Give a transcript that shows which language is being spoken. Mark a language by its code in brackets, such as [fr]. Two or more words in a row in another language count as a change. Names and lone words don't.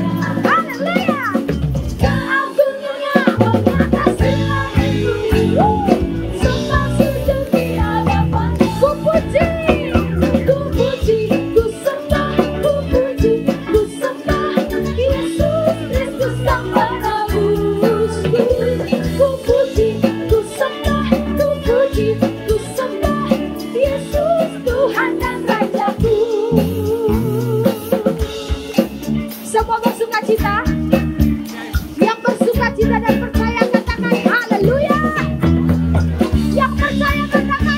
[id] Haleluya. Keagungannya mengatasi langit bumi. Sembah sujud di hadapannya. Ku puji, ku sembah, ku puji, ku sembah Yesus Kristus Sang Penebus. Ku puji, ku sembah, ku puji, ku sembah Yesus Tuhan dan Rajaku. Semua bersukacita. Yang bersukacita dan percaya katakan haleluya. Yang percaya katakan